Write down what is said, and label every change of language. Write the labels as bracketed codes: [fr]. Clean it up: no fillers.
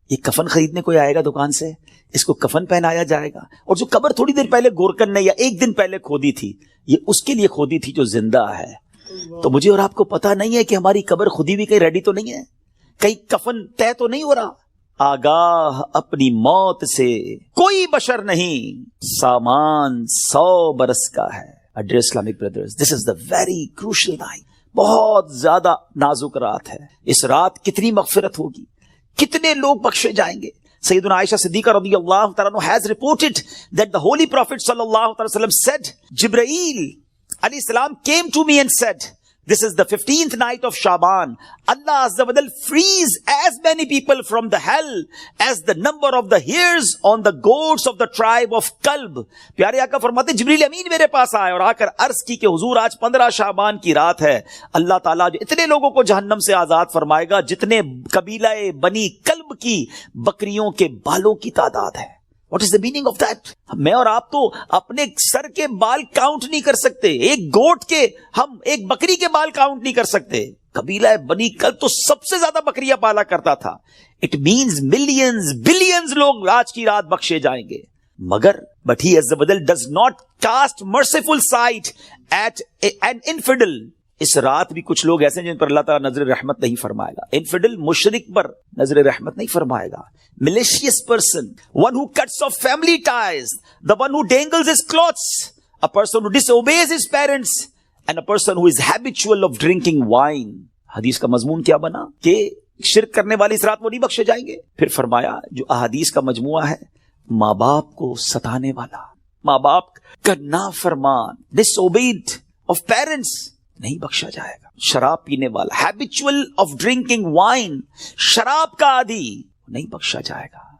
[ur] یہ کفن خریدنے کوئی آئے گا دکان سے, اس کو کفن پہنایا جائے گا, اور جو قبر تھوڑی دیر پہلے گورکن نے یا ایک دن پہلے کھودی تھی یہ اس کے لیے کھودی تھی جو زندہ ہے. تو مجھے اور آپ کو پتا نہیں ہے کہ ہماری قبر خودی بھی کہیں ریڈی تو نہیں ہے, کہیں کفن طے تو نہیں ہو رہا. آگاہ اپنی موت سے کوئی بشر نہیں, سامان 100 برس کا ہے. [en] Dear Islamic brothers, this is the very crucial night. [ur] بہت زیادہ نازک رات ہے. اس رات کتنی مغفرت ہوگی, کتنے لوگ بخشے جائیں گے. [en] سیدنا عائشہ صدیقہ رضی اللہ تعالیٰ عنہ has reported that the Holy Prophet sallallahu alaihi wasallam said, Jibreel alayhi salam came to me and said, this is the 15th night of Shaban. Allah Azza wa Jal frees as many people from the hell as the number of the hairs on the goats of the tribe of Kalb. [ur] پیارے آقا فرماتے جبریل امین میرے پاس آئے اور آ کر عرض کی کہ حضور آج 15 شعبان کی رات ہے. اللہ تعالیٰ جو اتنے لوگوں کو جہنم سے آزاد فرمائے گا جتنے قبیلہ بنی کلب کی بکریوں کے بالوں کی تعداد ہے. [en] What is the meaning of that? [ur] میں اور آپ تو اپنے سر کے بال کاؤنٹ نہیں کر سکتے, ایک گوٹ کے, ہم ایک بکری کے بال کاؤنٹ نہیں کر سکتے. قبیلہ بنی کلب تو سب سے زیادہ بکریاں پالا کرتا تھا. [en] It means millions, billions [ur] لوگ آج کی رات بخشے جائیں گے. [en] مگر but he Azza wa Jal does not cast merciful sight at an infidel. [ur] اس رات بھی کچھ لوگ ایسے ہیں جن پر اللہ تعالیٰ نظر رحمت نہیں فرمائے گا. انفیڈل مشرک پر نظر رحمت نہیں فرمائے گا. [en] malicious person, one who cuts off family ties, the one who dangles his clothes, a person who disobeys his parents, and a person who is habitual of drinking wine. [ur] حدیث کا مضمون کیا بنا کہ شرک کرنے والی اس رات وہ نہیں بخشے جائیں گے. پھر فرمایا جو احادیث کا مجموعہ ہے, ماں باپ کو ستانے والا, ماں باپ کا نافرمان, [en] disobeyed of parents, [ur] نہیں بخشا جائے گا. شراب پینے والا, [en] habitual of drinking wine, [ur] شراب کا عادی, نہیں بخشا جائے گا.